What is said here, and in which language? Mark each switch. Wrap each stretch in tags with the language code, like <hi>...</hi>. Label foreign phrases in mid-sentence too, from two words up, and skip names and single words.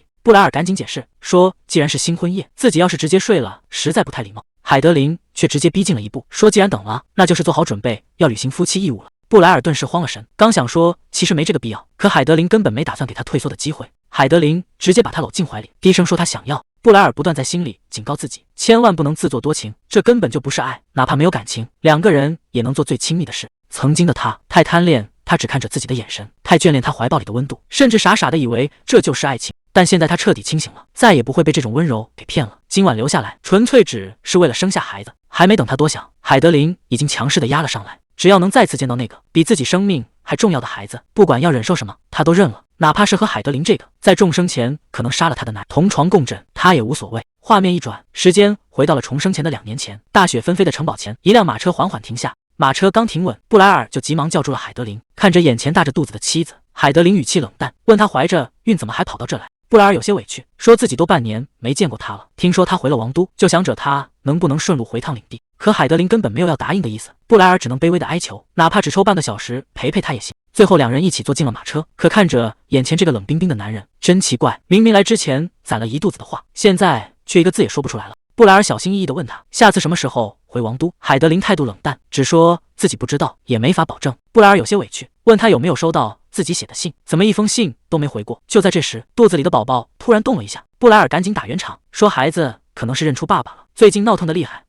<zh>布萊爾趕緊解釋說：“既然是新婚夜，自己要是直接睡了，實在不太禮貌。” 海德琳卻直接逼近了一步，說：“既然等了，那就是做好準備要履行夫妻義務了。” 布萊爾頓時慌了神，剛想說其實沒這個必要，可海德琳根本沒打算給他退縮的機會。海德琳直接把他摟進懷裡，低聲說他想要。布萊爾不斷在心裡警告自己，千萬不能自作多情，這根本就不是愛，哪怕沒有感情，兩個人也能做最親密的事。曾經的他太貪戀他只看着自己的眼神，太眷戀他懷抱裡的溫度，甚至傻傻的以為這就是愛情。但現在他徹底清醒了，再也不會被這種溫柔給騙了。今晚留下來，純粹只是為了生下孩子。還沒等他多想，海德琳已經強勢的壓了上來。只要能再次見到那個比自己生命還重要的孩子，不管要忍受什麼，他都認了。哪怕是和海德琳這個在眾生前可能殺了他的男人同床共枕，他也無所謂。畫面一轉，時間回到了重生前的2年前。大雪紛飛的城堡前，一輛馬車緩緩停下。馬車剛停穩，布萊爾就急忙叫住了海德琳。看着眼前大着肚子的妻子，海德琳語氣冷淡，問他懷着孕怎麼還跑到這來。布萊爾有些委屈，說自己都半年沒見過他了，聽說他回了王都，就想着他能不能順路回趟領地。可海德琳根本沒有要答應的意思，布萊爾只能卑微的哀求，哪怕只抽半個小時陪陪他也行。最後2人一起坐進了馬車，可看着眼前這個冷冰冰的男人，真奇怪，明明來之前攒了一肚子的話，現在卻一個字也說不出來了。布萊爾小心翼翼地問他下次什麼時候回王都。海德琳態度冷淡，只說自己不知道，也沒法保證。布萊爾有些委屈，問他有沒有收到自己寫的信，怎麼一封信都沒回過。就在這時，肚子裡的寶寶突然動了一下，布萊爾趕緊打圓場，說孩子可能是認出爸爸了，最近鬧騰得厲害。</zh>